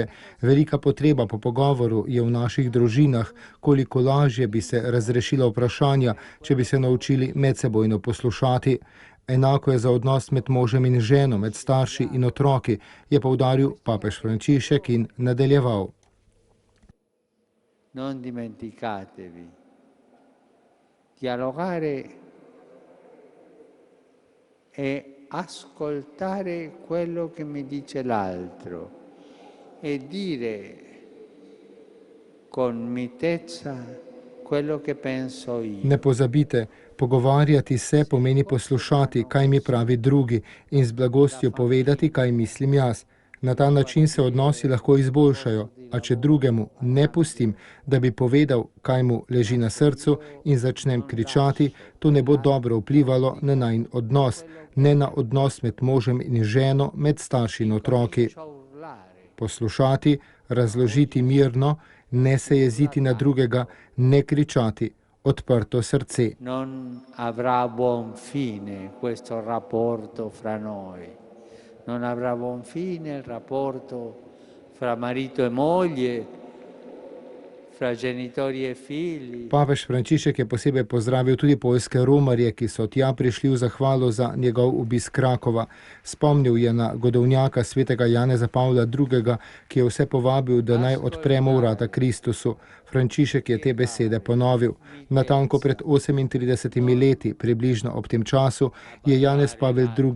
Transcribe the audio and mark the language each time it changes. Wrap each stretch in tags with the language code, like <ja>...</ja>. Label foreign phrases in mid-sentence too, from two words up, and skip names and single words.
<sl>Velika potreba po pogovoru je v naših družinah, koliko lažje bi se razrešila vprašanja, če bi se naučili medsebojno poslušati. Enako je za odnos med možem in ženo, med starši in otroki, je poudaril papež Frančišek in nadaljeval.</sl> <it>Non dimenticatevi, dialogare e ascoltare quello che mi dice l'altro e dire con mitezza quello che penso io.</it> <sl>Ne pozabite, pogovarjati se pomeni poslušati, kaj mi pravi drugi, in z blagostjo povedati, kaj mislim jaz. Na ta način se odnosi lahko izboljšajo, a če drugemu ne pustim, da bi povedal, kaj mu leži na srcu, in začnem kričati, to ne bo dobro vplivalo na najin odnos, ne na odnos med možem in ženo, med starši in otroki. Poslušati, razložiti mirno, ne se jeziti na drugega, ne kričati, odprto srce.</sl> <it>Non avrà buon fine questo rapporto fra noi. Non avrà buon fine il rapporto fra marito e moglie, fra genitori e figli.</it> <sl>Papež Frančišek je posebej pozdravil tudi poljske romarje, ki so tja prišli v zahvalo za njegov obisk Krakova. Spomnil je na godovnjaka svetega Janeza Pavla II., ki je vse povabil, da naj odpremo vrata Kristusu. Frančišek je te besede ponovil. Natanko pred 38 leti, približno ob tem času, je Janez Pavel II.</sl>